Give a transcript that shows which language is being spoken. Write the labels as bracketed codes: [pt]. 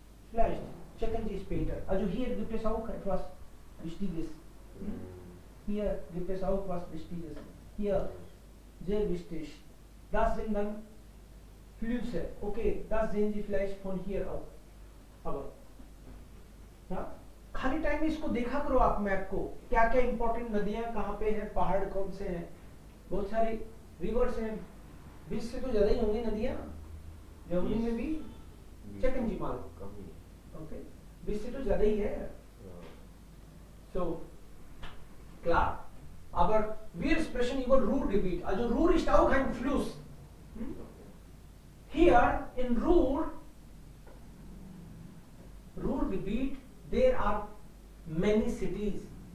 [de] Vielleicht checken Sie später. Also hier gibt es auch etwas Wichtiges. Hier gibt es auch was Wichtiges. Hier, sehr wichtig. Das sind dann Flüsse. Okay, das sehen Sie vielleicht von hier auch. Aber ja, [hi] खाली time में इसको देखा करो आप map को, क्या क्या important नदियां कहाँ पे हैं, पहाड़ कौन से हैं, बहुत सारी रिवर्स हैं, 20 से तो ज्यादा ही होंगी नदियां जर्मनी में भी, चेक माल कम ही है। ओके 20 से तो ज्यादा ही है. हाँ। [de] So klar, aber wir sprechen über Ruhrgebiet, also Ruhr ist auch ein Fluss. Hm? [en] Here in Ruhrgebiet there are many cities.